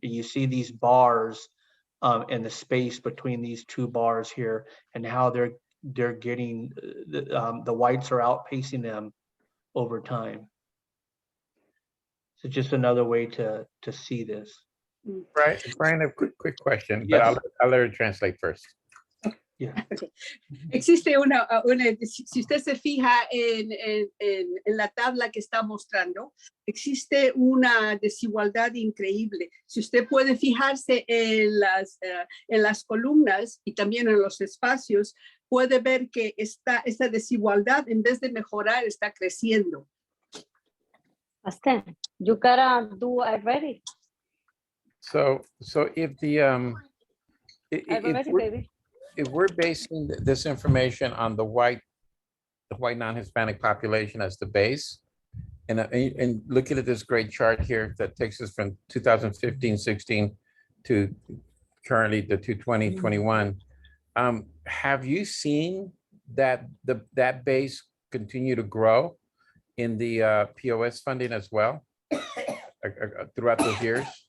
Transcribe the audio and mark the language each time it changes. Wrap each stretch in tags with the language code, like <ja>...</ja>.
<en>And you see these bars and the space between these two bars here, and how they're getting, the whites are outpacing them over time. So just another way to see this. Brian, a quick question, Yes. but I'll let her translate first. Yeah. Okay.</en> <es>Existe si usted se fija en la tabla que está mostrando, existe una desigualdad increíble. Si usted puede fijarse en las columnas y también en los espacios, puede ver que esta desigualdad, en vez de mejorar, está creciendo.</es> <en>Pastor, you gotta do I read it. So if the I read it, baby. if we're basing this information on the white non-Hispanic population as the base, and looking at this great chart here that takes us from 2015-16 to currently the 2020-21, have you seen that base continue to grow in the POS funding as well throughout those years?</en>